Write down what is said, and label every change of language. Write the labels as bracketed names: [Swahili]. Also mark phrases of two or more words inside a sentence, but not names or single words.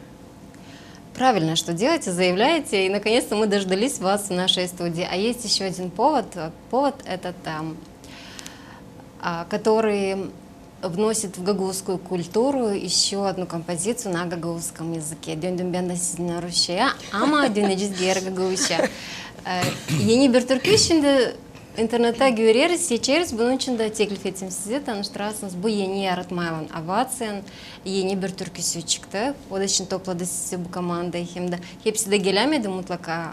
[Russian] Правильно, что делаете, заявляете, и наконец-то мы дождались вас в нашей студии. А есть еще один повод. Повод этот, который вносит в гагаузскую культуру еще одну композицию на гагаузском языке. [Gagauz] Döndüm ben de sizinle Rusya'ya ama döneceğiz diğer Gagavuz'a. Yeni bir türkü şimdi internette görüyoruz, seçeriz. Bunun için de teklif ettim size, tanıştırasınız. Bu yeni yaratmayalım Avatsa'nın yeni bir türküsü çıktı. O da için topladı sizi bu komandayı. Hem de hepsi de gelemedi mutlaka.